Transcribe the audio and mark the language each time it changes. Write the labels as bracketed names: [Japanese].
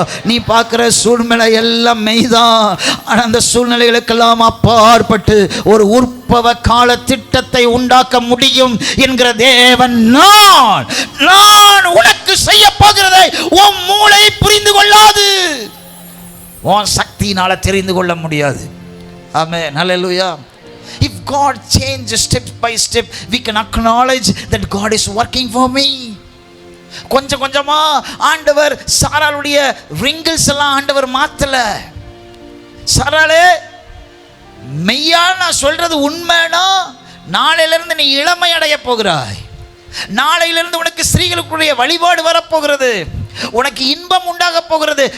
[Tamil] நீ பார்க்குற சூழ்நிலை எல்லாம் மெய்தான், ஆனால் அந்த சூழ்நிலைகளுக்கெல்லாம் அப்பாற்பட்டு ஒரு உற்பவ கால திட்டத்தை உண்டாக்க முடியும் என்கிற தேவன் நான் உனக்கு செய்ய போகிறதை உன் மூளை புரிந்து கொள்ளாது, உன் சக்தியினால் தெரிந்து கொள்ள முடியாது. ஆமென். அல்லேலூயா. [English] If God changes step by step, we can acknowledge that God is working for me. [Tamil] கொஞ்சம் கொஞ்சமா ஆண்டவர் சாராளுடைய ரிங்கிள்ஸ் எல்லாம் ஆண்டவர் மாத்தல. சாராளே, மெய்யா நான் சொல்றது உண்மைனா நாளையிலிருந்து நீ இளமை அடைய போகிறாய், நாளையிலிருந்து உனக்கு ஸ்திரீகளுக்குரிய வழிபாடு வரப்போகிறது, உனக்கு இன்பம் உண்டாக போகிறது.